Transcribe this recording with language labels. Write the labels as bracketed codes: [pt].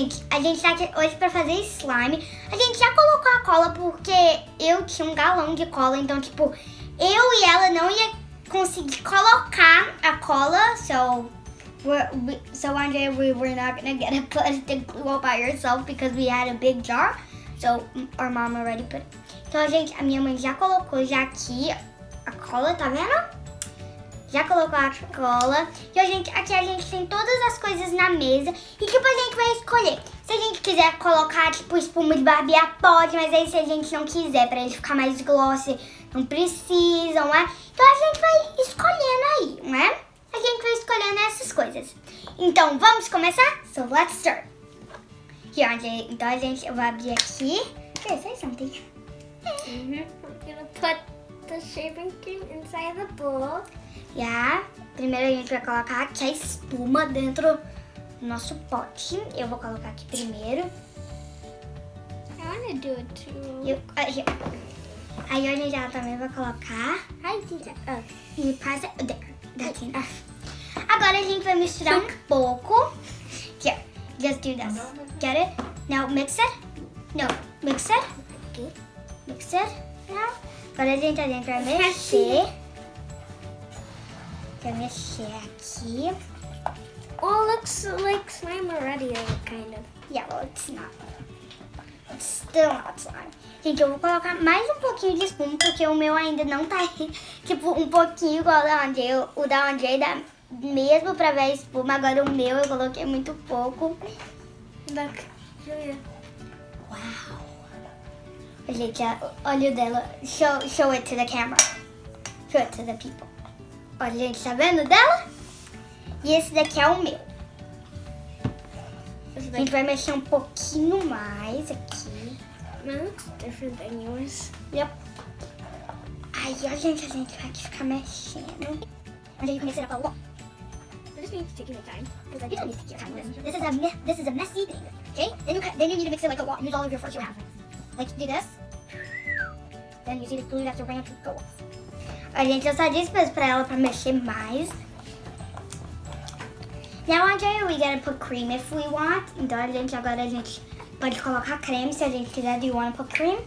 [pt] A gente tá aqui hoje pra fazer slime. A gente já colocou a cola porque eu tinha um galão de cola. Então, tipo, eu e ela não ia conseguir colocar a cola. [en] So, Andreia, we were not gonna get a plastic glue by yourself because we had a big jar. So, our mom already put it. [pt] Então, a minha mãe já colocou aqui a cola, tá vendo? Já colocou a cola. E aqui a gente tem todas as coisas na mesa. E tipo, a gente vai escolher. Se a gente quiser colocar, tipo, espuma de barbear, pode. Mas aí se a gente não quiser, pra ele ficar mais glossy, não precisa, não é? Então a gente vai escolhendo aí, não é? A gente vai escolhendo essas coisas. Então, vamos começar? [en] So, let's start. Here, Andreia. [pt] Então eu vou abrir aqui. [en] Okay, say something. I'm gonna put the shaving cream inside the bowl. Yeah. [pt] Primeiro a gente vai colocar aqui a espuma dentro do nosso pote. Eu vou colocar aqui primeiro. [en] I wanna do it too. Here. [pt] Aí a gente já também vai colocar. [en] I did it. [pt] E passa [en] there. That's enough. [pt] Agora a gente vai misturar um pouco. [en] Here. Just do this. Get it? Now mix it. No. Mix it. Okay. Mix it. Now. [pt] Agora a gente vai mexer. Vai mexer aqui. [en] Oh, looks like slime already, kind of. Yeah, well, it's not. It's still not slime. [pt] Gente, eu vou colocar mais um pouquinho de espuma, porque o meu ainda não tá, tipo, um pouquinho igual o da Andreia. O da Andreia dá mesmo pra ver a espuma. Agora o meu eu coloquei muito pouco. [en] Look, Julia. [pt] Uau! Gente, olha o dela. [en] Show it to the camera. Show it to the people. [pt] Olha, gente, tá vendo dela? E esse daqui é o meu. A gente vai mexer um pouquinho mais aqui. [en] Mine looks different than yours. Yep. [pt] Aí, ó, gente, a gente vai aqui ficar mexendo. Onde a gente começa a falar, [en] I just need to take your time. because I don't need to take your time. This is a messy thing, okay? Then you need to mix it like a lot. Use all of your force you have. Like, do this. Then you see the glue that's around to go off. [pt] A gente, eu só disse pra ela pra mexer mais. [en] Now, Andreia, we gotta put cream if we want. [pt] Então, agora a gente pode colocar creme se a gente quiser. [en] Do you want to put cream?